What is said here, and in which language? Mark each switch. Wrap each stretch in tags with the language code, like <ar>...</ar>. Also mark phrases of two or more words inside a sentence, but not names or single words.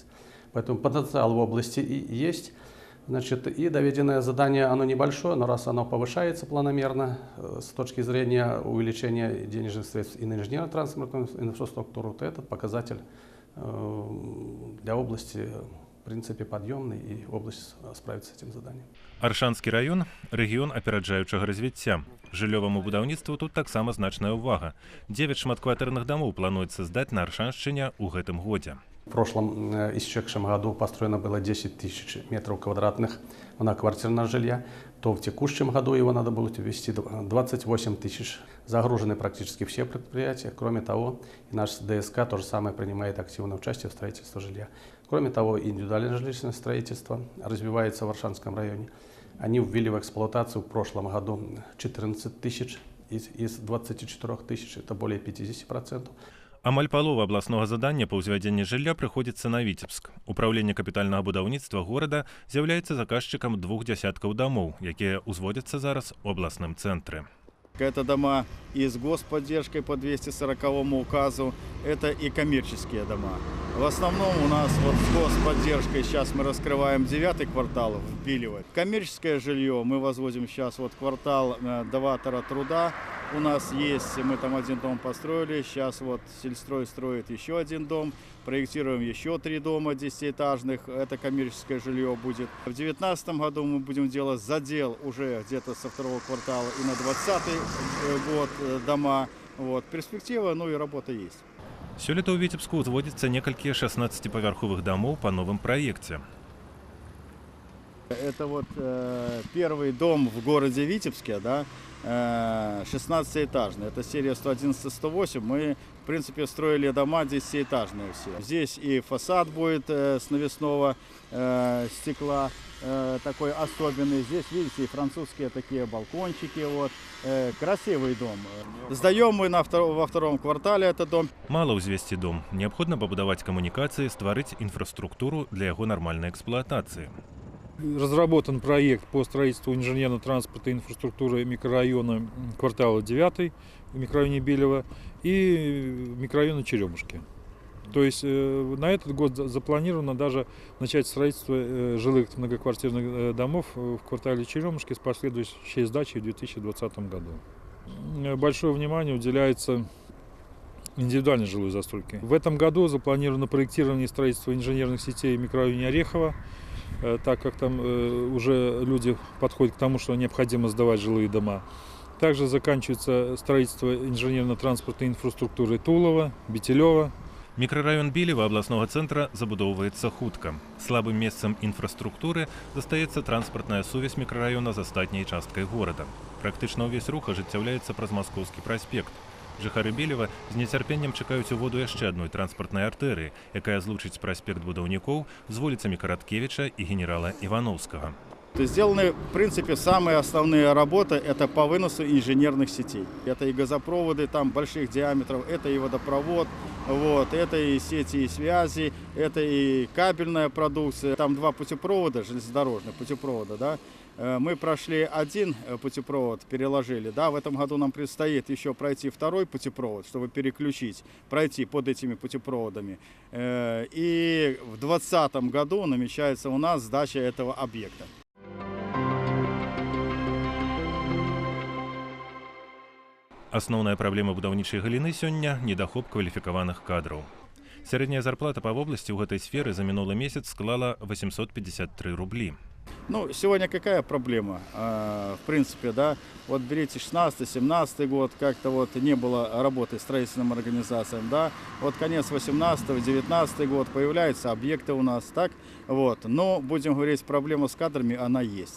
<ru>Поэтому потенциал в области и есть. Значит, и доведенное задание, оно небольшое, но раз оно повышается планомерно с точки зрения увеличения денежных средств и на инженерно-транспортную инфраструктуру, то этот показатель для области, в принципе, подъемный, и область справится с этим заданием.</ru> <be>Аршанскі раён – рэгіён апераджаючага развіцця. Жыллёваму будаўніцтву тут таксама значная ўвага. 9 шматкватэрных дамоў плануецца здаць на Аршаншчыне ў гэтым годзе.</be> <ru>В прошлом истекшем году построено было 10 тысяч метров квадратных многоквартирного жилья, то в текущем году его надо будет ввести 28 тысяч. Загружены практически все предприятия. Кроме того, и наш ДСК то же самое принимает активное участие в строительстве жилья. Кроме того, индивидуальное жилищное строительство развивается в Аршанском районе. Они ввели в эксплуатацию в прошлом году 14 тысяч из 24 тысяч, это более 50%.</ru> <be>Амаль палова абласнога задання па ўзвядзенні жылля прыходзіцца на Віцебск. Управленне капітальнага будаўніцтва горада з'яўляецца заказчыкам 2 дзясяткаў дамоў, якія ўзводзяцца зараз у абласным цэнтры.</be> <ru>Это дома и с господдержкой по 240 указу, это и коммерческие дома. В основном у нас вот с господдержкой сейчас мы раскрываем 9-й квартал, впиливать. Коммерческое жилье мы возводим сейчас вот квартал Даватора труда. У нас есть, мы там один дом построили, сейчас вот Сельстрой строит еще один дом, проектируем еще 3 дома 10-этажных, это коммерческое жилье будет. В 2019 году мы будем делать задел уже где-то со 2-го квартала и на 2020 год дома. Вот. Перспектива, ну и работа есть.</ru> <be>Сёлета ў Віцебску ўзводзіцца некалькі 16-павярховых дамоў па новым праекце.</be> <ru>Это вот первый дом в городе Витебске, да, 16-этажный. Это серия 111-108. Мы, в принципе, строили дома 10-этажные все. Здесь и фасад будет с навесного стекла, такой особенный. Здесь, видите, и французские такие балкончики. Вот. Красивый дом. Сдаем мы во 2-м квартале этот дом.</ru> <be>Мала ўзвесці дом. Неабходна пабудаваць камунікацыі, стварыць инфраструктуру для яго нармальнай эксплуатацыі.</be> <ru>Разработан проект по строительству инженерно-транспортной инфраструктуры микрорайона квартала 9 в микрорайоне Белева и микрорайона Черемушки. То есть на этот год запланировано даже начать строительство жилых многоквартирных домов в квартале Черемушки с последующей сдачей в 2020 году. большое внимание уделяется индивидуальной жилой застройке. В этом году запланировано проектирование и строительство инженерных сетей в микрорайоне Орехово, так как там уже люди подходят к тому, что необходимо сдавать жилые дома. Также заканчивается строительство инженерно-транспортной инфраструктуры Тулова, Бетелева.</ru> <be>Мікрараён Білева абласнога цэнтра забудоўваецца хутка. Слабым месцам інфраструктуры застаецца транспартная сувязь мікрараёна з астатняй часткай горада. Практычна ўвесь рух ажыццяўляецца праз Маскоўскі праспект. Жыхары Белева з нецярпеннем чакаюць уводу яшчэ адной транспартнай артэрыі, якая злучыць праспект будаўнікоў з вуліцамі Караткевіча і генерала Івановскага.</be> <ru>Сделаны, в принципе, самые основные работы – это по выносу инженерных сетей. Это и газопроводы там больших диаметров, это и водопровод, вот, это и сети и связи, это и кабельная продукция. Там 2 путепровода, железнодорожных путепровода, да. Мы прошли 1 путепровод, переложили, да. В этом году нам предстоит еще пройти 2 путепровод, чтобы переключить, пройти под этими путепроводами. И в 2020 году намечается у нас сдача этого объекта.</ru> <be>Асноўная праблема будаўнічай галіны сёння – недахоп кваліфікаваных кадраў. Сярэдняя зарплата па вобласці ў гэтай сферы за мінулы месяц склала 853 рублі.</be> <ru>Ну, сегодня какая проблема? В принципе, да, вот берите 16-17 год, как-то вот не было работы строительным организациям, да, вот конец 18-19 год, появляются объекты у нас, так, вот, но, будем говорить, проблема с кадрами, она есть.</ru>